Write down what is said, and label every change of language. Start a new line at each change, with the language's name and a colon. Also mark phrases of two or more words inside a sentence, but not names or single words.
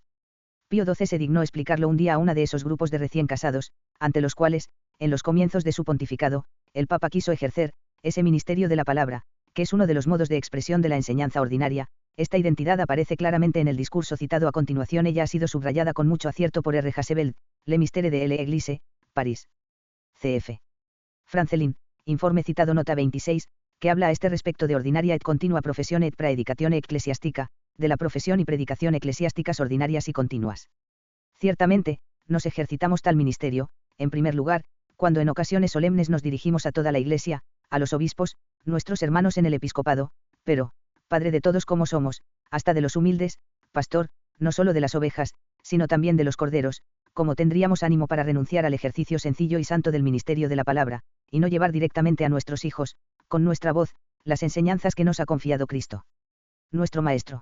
Spanish: Pío XII se dignó explicarlo un día a una de esos grupos de recién casados, ante los cuales, en los comienzos de su pontificado, el Papa quiso ejercer ese ministerio de la palabra, que es uno de los modos de expresión de la enseñanza ordinaria. Esta identidad aparece claramente en el discurso citado a continuación. Ella ha sido subrayada con mucho acierto por R. Hassebelt, Le Mystère de l'Église, París. Cf. Francelin, informe citado nota 26, que habla a este respecto de
Latin: ordinaria et continua professione et praedicatione ecclesiastica,
Spanish: de la profesión y predicación eclesiásticas ordinarias y continuas. Ciertamente, nos ejercitamos tal ministerio, en primer lugar, cuando en ocasiones solemnes nos dirigimos a toda la Iglesia, a los obispos, nuestros hermanos en el episcopado, pero, Padre de todos como somos, hasta de los humildes, pastor, no solo de las ovejas, sino también de los corderos, como tendríamos ánimo para renunciar al ejercicio sencillo y santo del ministerio de la palabra, y no llevar directamente a nuestros hijos, con nuestra voz, las enseñanzas que nos ha confiado Cristo, nuestro Maestro.